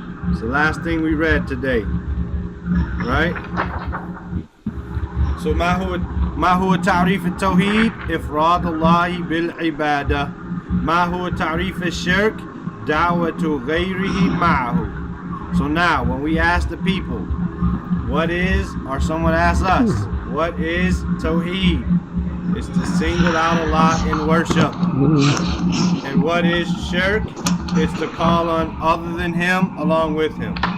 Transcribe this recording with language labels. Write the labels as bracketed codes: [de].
[en] It's the last thing we read today. Right? So [ar] ما هو تعريف التوحيد؟ إفراد الله بالعبادة. ما هو تعريف الشرك؟ دعوة غيره معه. [en] So now, when we ask the people, or someone asks us, what is Tawheed? It's to single out Allah in worship. And what is Shirk? It's to call on other than Him along with Him.